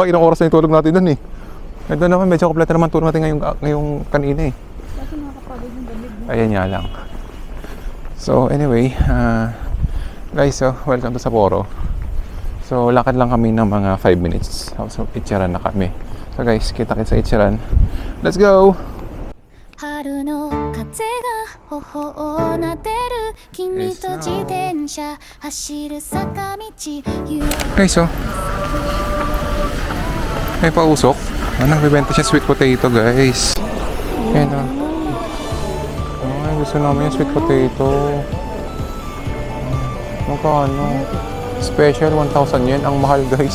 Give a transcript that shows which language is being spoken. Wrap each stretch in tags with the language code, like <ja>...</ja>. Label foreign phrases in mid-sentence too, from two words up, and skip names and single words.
<tl>Ilang oras na yung tulog natin doon eh. Ito naman, medyo kompleto naman tulog natin ngayong kanina eh. Kasi nakakapagod yung damit. Ayan nga lang.</tl> <en>So anyway, guys, so welcome to Sapporo.</en> <tl>So lakad lang kami ng mga 5 minutes. So Ichiran na kami. So guys, kita-kits sa Ichiran.</tl> <en>Let's go!</en> <ja>春の風が頬をなでる君と自転車走る坂道</ja> <tl>Guys, oh. May pausok. Nagbibenta siya</tl> <en>sweet potato,</en> <tl>guys. Ayan, oh. Gusto namin yung</tl> <en>sweet potato.</en> <tl>Magkano? Special, 1,000 yen. Ang mahal, guys.</tl>